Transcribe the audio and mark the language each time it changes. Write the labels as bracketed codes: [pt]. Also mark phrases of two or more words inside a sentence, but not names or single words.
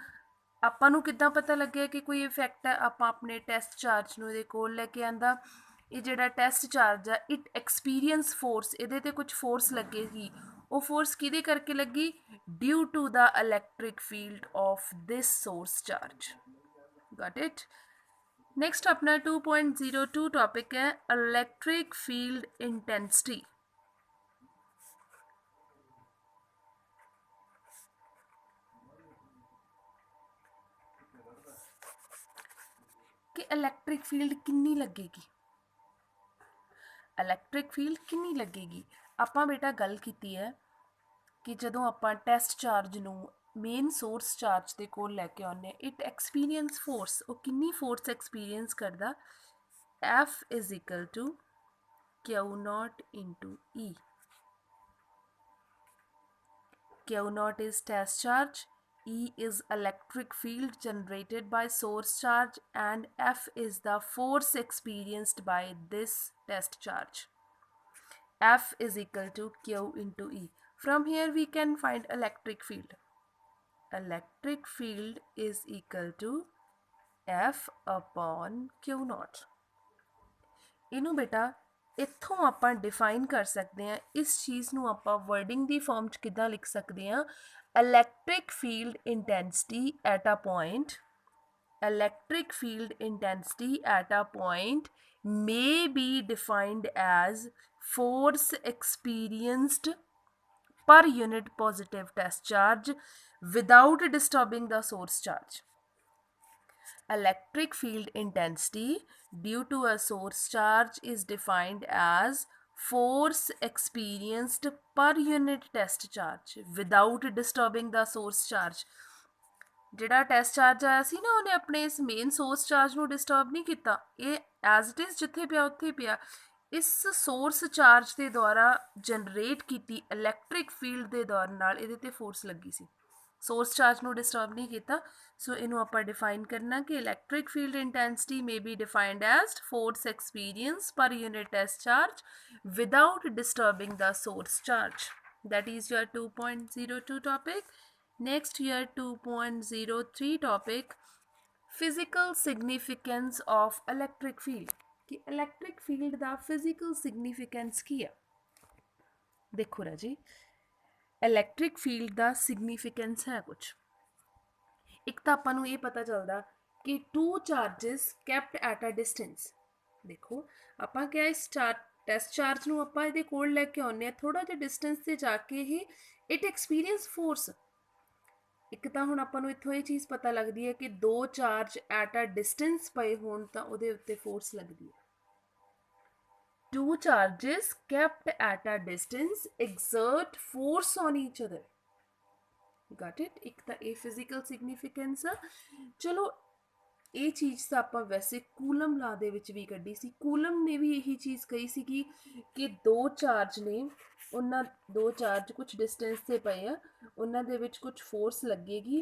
[pa] ਆਪਾਂ ਨੂੰ ਕਿੱਦਾਂ ਪਤਾ ਲੱਗਿਆ ਕਿ ਕੋਈ ਇਫੈਕਟ ਹੈ? ਆਪਾਂ ਆਪਣੇ [en] test charge [pa] ਨੂੰ ਇਹਦੇ ਕੋਲ ਲੈ ਕੇ ਆਂਦਾ। ਇਹ ਜਿਹੜਾ [en] test charge [pa] ਆ [en] it experience force, [pa] ਇਹਦੇ ਤੇ ਕੁਝ ਫੋਰਸ ਲੱਗੇਗੀ। ਉਹ ਫੋਰਸ ਕਿਹਦੇ ਕਰਕੇ ਲੱਗੀ? [en] due to the electric field of this source charge. got it? [hi] नेक्स्ट अपना 2.02 टॉपिक है [en] electric field intensity. [hi] कि [en] electric field [hi] कितनी लगेगी, [en] electric field [hi] कितनी लगेगी। [pa] ਆਪਾਂ ਬੇਟਾ ਗੱਲ ਕੀਤੀ ਹੈ ਕਿ ਜਦੋਂ ਆਪਾਂ [en] test charge [pa] ਨੂੰ [en] main source charge [pa] ਦੇ ਕੋਲ ਲੈ ਕੇ ਆਉਂਦੇ [en] it experience force. [pa] ਉਹ ਕਿੰਨੀ [en] force experience [pa] ਕਰਦਾ? [en] F is equal to Q naught into E. Q naught is test charge, E is electric field generated by source charge, and F is the force experienced by this test charge. F is equal to Q into E. From here we can find electric field. Electric field is equal to F upon Q naught. [pa] ਇਹਨੂੰ ਬੇਟਾ ਇੱਥੋਂ ਆਪਾਂ ਡਿਫਾਈਨ ਕਰ ਸਕਦੇ ਹਾਂ। ਇਸ ਚੀਜ਼ ਨੂੰ ਆਪਾਂ ਵਰਡਿੰਗ ਦੀ ਫਾਰਮ 'ਚ ਕਿੱਦਾਂ ਲਿਖ ਸਕਦੇ ਹਾਂ? [en] electric field intensity at a point, electric field intensity at a point may be defined as force experienced per unit positive test charge without disturbing the source charge. Electric field intensity due to a source charge is defined as force experienced per unit test charge without disturbing the source charge. [pa] ਜਿਹੜਾ [en] test charge [pa] ਆਇਆ ਸੀ ਨਾ ਉਹਨੇ ਆਪਣੇ ਇਸ [en] main source charge [pa] ਨੂੰ ਡਿਸਟਰਬ ਨਹੀਂ ਕੀਤਾ। ਇਹ [en] as it is [pa] ਜਿੱਥੇ ਪਿਆ ਉੱਥੇ ਪਿਆ। ਇਸ [en] source charge [pa] ਦੇ ਦੁਆਰਾ ਜਨਰੇਟ ਕੀਤੀ [en] electric field [pa] ਦੇ ਦੌਰ ਨਾਲ ਇਹਦੇ ਤੇ ਫੋਰਸ ਲੱਗੀ ਸੀ। [en] source charge [pa] ਨੂੰ ਡਿਸਟਰਬ ਨਹੀਂ ਕੀਤਾ। ਸੋ ਇਹਨੂੰ ਆਪਾਂ ਡਿਫਾਈਨ ਕਰਨਾ ਕਿ [en] electric field intensity may be defined as force experience per unit test charge without disturbing the source charge. that is your 2.02 topic. Next here 2.03 topic physical significance of electric field. [pa] कि [en] electric field [pa] ਦਾ [en] physical significance [pa] ਕੀ ਹੈ? [hi] देखो राजी, [en] electric field [hi] का सिग्नीफिकेंस है कुछ। [pa] ਇੱਕ ਤਾਂ ਆਪਾਂ ਨੂੰ ਯੇ ਪਤਾ ਚੱਲਦਾ ਕਿ [en] two charges kept at a distance. [pa] ਦੇਖੋ ਆਪਾਂ ਕਿਆ ਇਸ [en] test charge [pa] ਨੂੰ ਆਪਾਂ ਇਹਦੇ ਕੋਲ ਲੈਕੇ ਆਉਂਨੇ ਆ, ਥੋੜ੍ਹਾ ਜਿਹਾ ਡਿਸਟੈਂਸ ਤੇ ਜਾਕੇ ਹੀ [en] it experience force. [pa] ਇੱਕ ਤਾਂ ਹੁਣ ਆਪਾਂ ਨੂੰ ਇੱਥੋਂ ਯੇ ਚੀਜ਼ ਪਤਾ ਲੱਗਦੀ ਹੈ ਕਿ ਦੋ ਚਾਰਜ [en] at a distance [pa] ਪਏ ਹੋਣ ਤਾਂ ਉਹਦੇ ਉੱਤੇ ਫੋਰਸ ਲੱਗਦੀ ਹੈ। [en] Two charges kept at a distance exert force on each other. Got it? [pa] एक ਤਾਂ ਇਹ [en] physical significance [pa] ਆ। ਚਲੋ ਇਹ ਚੀਜ਼ ਤਾਂ ਆਪਾਂ ਵੈਸੇ ਕੂਲਮ ਲਾ ਦੇ ਵਿੱਚ ਵੀ ਕੱਢੀ ਸੀ। ਕੂਲਮ ਨੇ ਵੀ ਇਹੀ ਚੀਜ਼ ਕਹੀ ਸੀਗੀ ਕਿ ਦੋ ਚਾਰਜ ਨੇ, ਉਹਨਾਂ ਦੋ ਚਾਰਜ ਕੁਝ ਡਿਸਟੈਂਸ ਤੇ ਪਏ ਆ, ਉਹਨਾਂ ਦੇ ਵਿੱਚ ਕੁਝ ਫੋਰਸ ਲੱਗੇਗੀ।